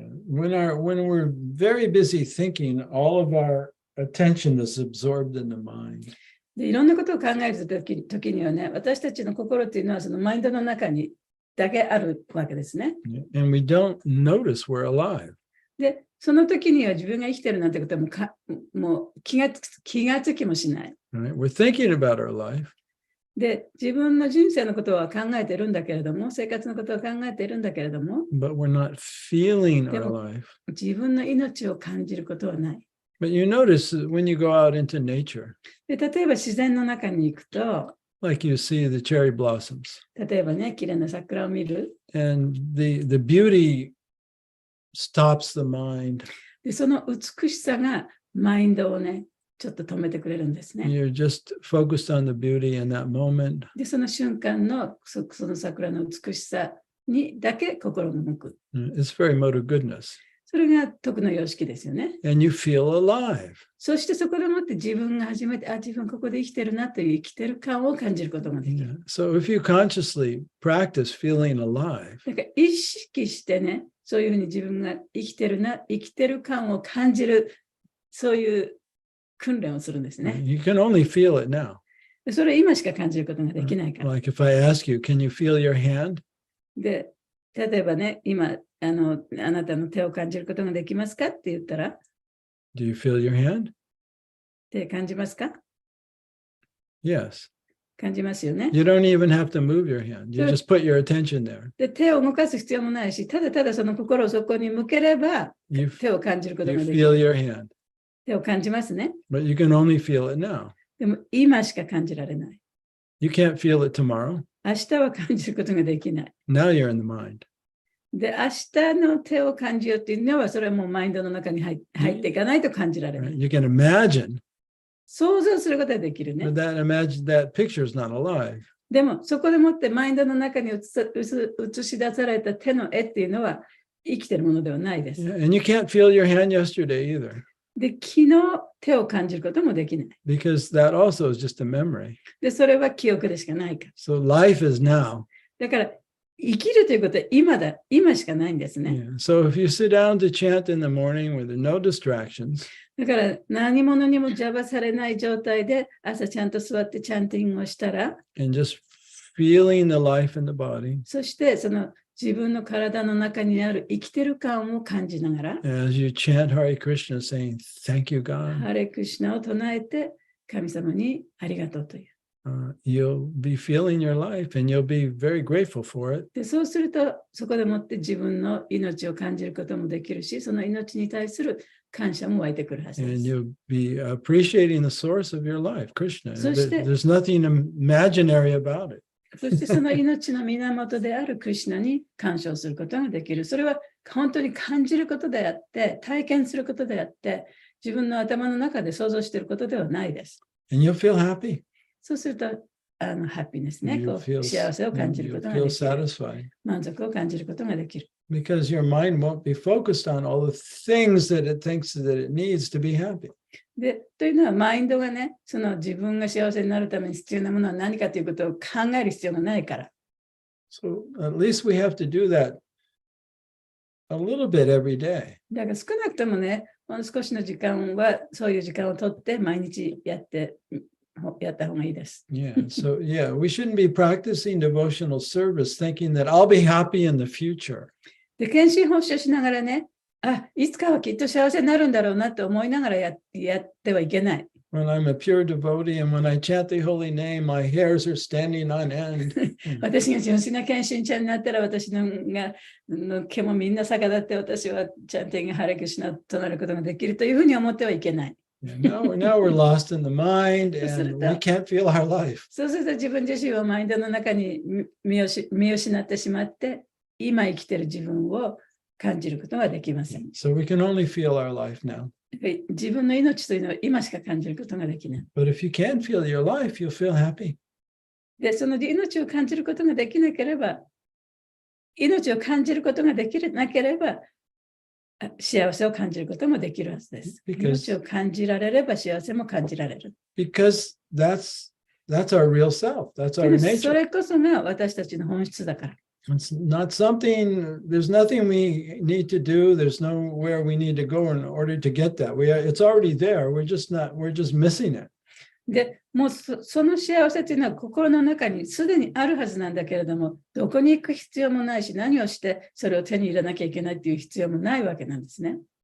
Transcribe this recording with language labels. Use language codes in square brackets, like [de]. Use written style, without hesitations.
[en] When we're very busy thinking, all of our attention is absorbed in the mind. [ja] でいろんなことを考える時にはね、私たちの心っていうのはそのマインドの中にだけあるわけですね。 [en] And we don't notice we're alive. [ja] で、その時には自分が生きてるなんてことはもう気がつきもしない。 [en] Right? We're thinking about our life. [ja] で、自分の人生のことは考えてるんだけれども、生活のことは考えているんだけれども、 [en] But we're not feeling our life. [ja] 自分の命を感じることはない。 [en] But you notice when you go out into nature, [ja] で、例えば自然の中に行くと、 [en] like you see the cherry blossoms, [ja] 例えばね、綺麗な桜を見る。 [en] and the beauty stops the mind. [ja] で、その美しさがマインドをね、ちょっと止めてくれるんですね。 [en] You're just focused on the beauty in that moment. [ja] で、その瞬間のその桜の美しさにだけ心が向く。 [en] It's very mode of goodness. [ja] それが徳の様式ですよね。 [en] And you feel alive. [ja] そしてそこでもって自分が初めて、自分ここで生きてるなという生きてる感を感じることができる。 [en] So if you consciously practice feeling alive, [ja] だから意識してね、そういうふうに自分が生きてる感を感じる、そういう訓練をするんですね。 [en] you can only feel it now. [ja] それ今しか感じることができないから。 [en] Like if I ask you, can you feel your hand? [ja] で、例えばね、今、あなたの手を感じることができますかって言ったら、 [en] Do you feel your hand? [ja] 手感じますか？ [en] Yes. [ja] 感じますよね。 [en] You don't even have to move your hand. You just put your attention there. [ja] で、手を動かす必要もないし、ただただその心をそこに向ければ、手を感じること [en] You [ja] ができ [en] feel [ja] る。 [en] your hand. [ja] 手を感じますね。 [en] But you can only feel it now. [ja] でも今しか感じられない。 [en] You can't feel it tomorrow. [ja] 明日は感じることができない。 [en] Now you're in the mind. [ja] で、明日の手を感じようっていうのは、それはもうマインドの中に入っていかないと感じられな [en] Right? [ja] い。 [en] You can imagine, [ja] 想像することはできるね [en] but。 that picture is not alive. [ja] でも、そこでもってマインドの中に映し出された手の絵っていうのは生きてるものではないです。 [en] Yeah, and you can't feel your hand yesterday either, [ja] で、昨日手を感じることもできない。 [en] because that also is just a memory. [ja] で、それは記憶でしかないから。 [en] So life is now. [ja] だから、生きるということは今しかないんですね。 [en] Yeah. So if you sit down to chant in the morning with no distractions, [ja] だから何者にも邪魔されない状態で朝ちゃんと座ってチャンティングをしたら、 [en] and just feeling the life in the body, [ja] そしてその自分の体の中にある生きてる感を感じながら、 [en] as you chant Hare Krishna, saying, Thank you, God, [ja] ハレクシナを唱えて神様にありがとうという。 [en] you'll be feeling your life and you'll be very grateful for it. [ja] で、そうするとそこでもって自分の命を感じることもできるし、その命に対する感謝も湧いてくるはずで [en] And [ja] す。 [en] you'll be appreciating the source of your life, Krishna. So There's nothing imaginary about it. [ja] そしてその命の源であるクリシュナに感謝をすることができる。それは本当に感じることであって、体験することであって、自分の頭の中で想像していることではないです。 [en] And you'll feel happy. [ja] そうすると、ハッピーネスね、 [en] You'll [ja] こう [en] feel, [ja] 幸せを感じる [en] you'll [ja] ことが [en] feel [ja] できる。 [en] satisfied [ja] 満足を感じることができる。 [en] because your mind won't be focused on all the things that it thinks that it needs to be happy. [ja] で、というのはマインドがね、その自分が幸せになるために必要なものは何かということを考える必要がないから。 [en] So at least we have to do that a little bit every day. [ja] だから少なくともね、少しの時間はそういう時間をとって毎日やった方がいいです。 [en] Yeah. So yeah, we shouldn't be practicing devotional service thinking that I'll be happy in the future. [ja] で、献身奉仕をしながらね、いつかはきっと幸せになるんだろうなと思いながらやってはいけない。 [en] when I'm a pure devotee and when I chant the holy name, my hairs are standing on end. [ja] 私が純粋な献身者になったら、私の毛もみんな逆立って、私はチャンティングハレクシナとなることができるというふうに思ってはいけない。 [en] Now we're lost in the mind and we can't feel our life. [ja] そうすると自分自身はマインドの中に見失ってしまって、今生きている自分を感じることができません。 [en] So we can only feel our life now. [ja] 自分の命というのは今しか感じることができない。 [en] But if you can feel your life, you'll feel happy. [ja] で、その命を感じることができなければ、命を感じることができなければ、幸せを感じることもできるはずです。命を感じられれば幸せも感じられる。 [en] Because that's our real self. That's our [ja] そ [en] nature. [ja] れこそが私たちの本質だから。 [en] It's not something, there's nothing we need to do. There's nowhere we need to go in order to get that. It's already there. We're just missing it. [ja] で、もうその幸せというのは心の中にすでにあるはずなんだけれども、どこに行く必要もないし、何をしてそれを手に入れなきゃいけないっていう必要もないわけなんですね。